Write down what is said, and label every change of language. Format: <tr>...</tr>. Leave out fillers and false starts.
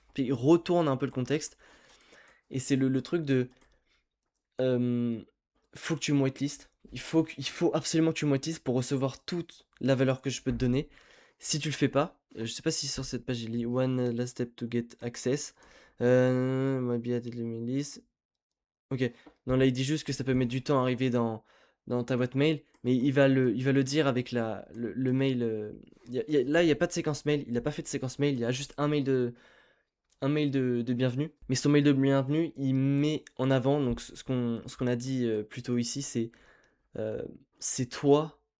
<fr>Puis il retourne un peu le contexte, et c'est le truc de faut que tu me whitelistes. Il faut absolument que tu me whitelistes pour recevoir toute la valeur que je peux te donner. Si tu le fais pas, je sais pas si sur cette page il lit</fr> <en>one last step to get access. Might be added to my list.</en> <fr>Ok, non là il dit juste que ça peut mettre du temps à arriver dans ta boîte mail, mais il va le dire avec le mail. Là il n'y a pas de séquence mail, il n'a pas fait de séquence mail, il y a juste un mail de bienvenue. Mais son mail de bienvenue, il met en avant, donc ce qu'on a dit plus tôt ici, euh, c'est toi.</fr>